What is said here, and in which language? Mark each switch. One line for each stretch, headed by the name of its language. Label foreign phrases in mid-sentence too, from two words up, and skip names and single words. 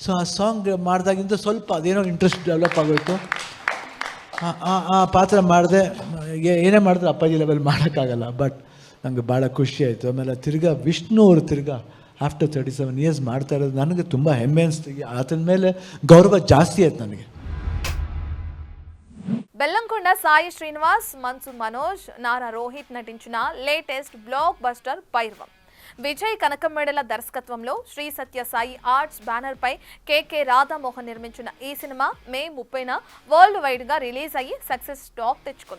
Kannada: ಸೊ ಆ ಸಾಂಗ್ ಮಾಡಿದಾಗಿಂದ ಸ್ವಲ್ಪ ಅದೇನೋ
English: interest develop
Kannada: ಆಗೋಯ್ತು. ಆ ಪಾತ್ರ ಮಾಡಿದೆ. ಏನೇ ಮಾಡಿದ್ರೆ ಅಪ್ಪಾಜಿ ಲೆವೆಲ್ ಮಾಡೋಕ್ಕಾಗಲ್ಲ, ಬಟ್ ನನಗೆ ಭಾಳ ಖುಷಿ ಆಯಿತು. ಆಮೇಲೆ ತಿರ್ಗಾ ವಿಷ್ಣು ಅವರು ತಿರ್ಗಾ
English: after 37 years
Kannada: ಮಾಡ್ತಾ ಇರೋದು ನನಗೆ ತುಂಬ ಹೆಮ್ಮೆ ಅನಿಸ್ತು. ಆತನ ಮೇಲೆ ಗೌರವ ಜಾಸ್ತಿ ಆಯ್ತು ನನಗೆ.
Telugu: బెల్లంకొండ సాయి శ్రీనివాస్, మన్సు మనోజ్, నారా రోహిత్ నటించిన
English: latest blockbuster
Telugu: పైర్వం. విజయ్ కనకమేడల దర్శకత్వంలో శ్రీ సత్య సాయి ఆర్ట్స్ బ్యానర్ పై కేకే రాధామోహన్ నిర్మించిన ఈ సినిమా మే 30న
English: world wide
Telugu: గా రిలీజ్ అయ్యి
English: success talk
Telugu: తెచ్చుకుంది.